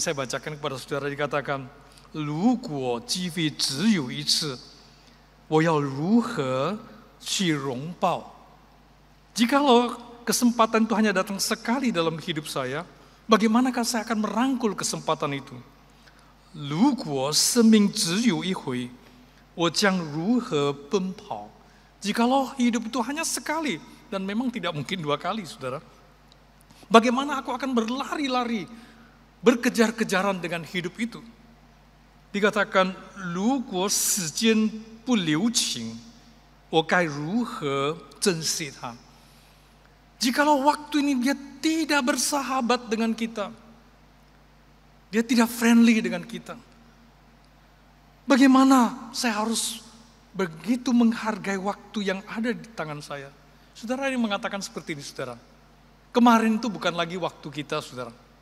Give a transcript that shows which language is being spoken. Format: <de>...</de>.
<id>Saya bacakan kepada saudara, dikatakan,</id> <zh>如果机会只有一次，我要如何去拥抱?</zh> <id>Jikalau kesempatan itu hanya datang sekali dalam hidup saya, bagaimanakah saya akan merangkul kesempatan itu?</id> <zh>如果生命只有一回，我将如何奔跑?</zh> <id>Jikalau hidup itu hanya sekali, dan memang tidak mungkin 2 kali, saudara. Bagaimana aku akan berlari-lari, berkejar-kejaran dengan hidup itu? Dikatakan,</id> <zh>如果时间不留情，我该如何珍惜它?</zh> <id>Jikalau waktu ini dia tidak bersahabat dengan kita, dia tidak friendly dengan kita, bagaimana saya harus begitu menghargai waktu yang ada di tangan saya? Saudara, ini mengatakan seperti ini, saudara. Kemarin itu bukan lagi waktu kita, saudara.</id>